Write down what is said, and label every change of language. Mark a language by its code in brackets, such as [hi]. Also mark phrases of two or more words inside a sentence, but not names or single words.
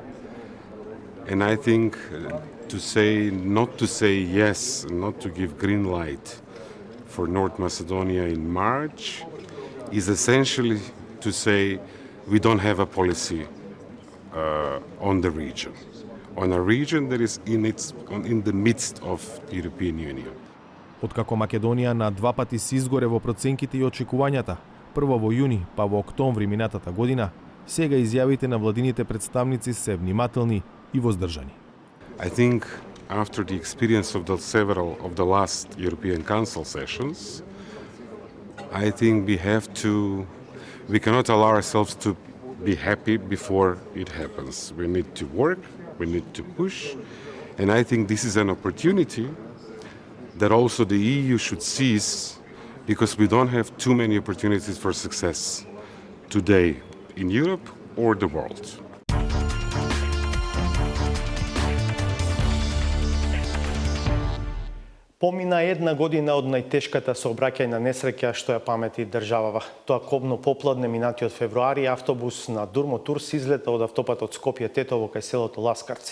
[en] And I think not to say yes, not to give green light for North Macedonia in March is essentially to say we don't have a policy on the region. On a region that is in the midst of the European Union. [mk] Откако Македонија на 2 пати се изгоре во проценките и очекувањата, прво во јуни, па во октомври минатата година, сега изјавите на владините представници се внимателни и воздржани. [en] I think after the experience of several of the last European Council sessions, I think we cannot allow ourselves to be happy before it happens. We need to work, we need to push, and I think this is an opportunity that also the EU should seize, because we don't have too many opportunities for success today in Europe or the world. [mk] Помина една година од најтешката сообраќајна несреќа што ја памети државава. Тоа кобно попладне минатиот февруари автобус на Дурмотур се излета од автопатот Скопје-Тетово кај селото Ласкарци.